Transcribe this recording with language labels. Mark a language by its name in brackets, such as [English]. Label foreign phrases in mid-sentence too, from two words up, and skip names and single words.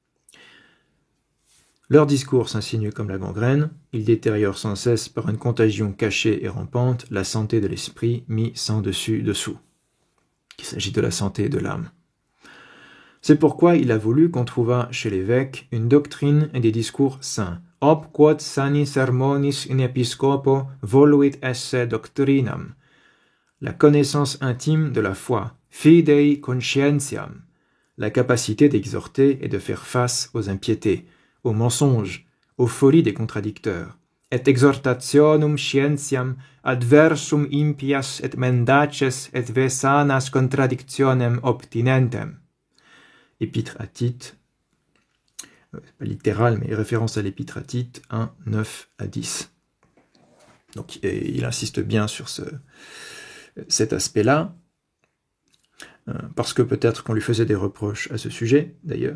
[French] Leur discours s'insinue comme la gangrène, ils détériorent sans cesse par une contagion cachée et rampante la santé de l'esprit mis sans dessus dessous. Il s'agit de la santé de l'âme. C'est pourquoi il a voulu qu'on trouvât chez l'évêque une doctrine et des discours saints. [Latin] Ob quod sani sermonis in episcopo voluit esse doctrinam. [French] La connaissance intime de la foi, [Latin] fidei conscientiam. [French] La capacité d'exhorter et de faire face aux impiétés, aux mensonges, aux folies des contradicteurs. [Latin] Et exhortationum scientiam adversum impias et mendaces et vesanas contradictionem obtinentem. [French] Épître à Tite, pas littéral, mais référence à l'épître à Tite 1, 9 à 10. Donc il insiste bien sur cet aspect-là, parce que peut-être qu'on lui faisait des reproches à ce sujet, d'ailleurs.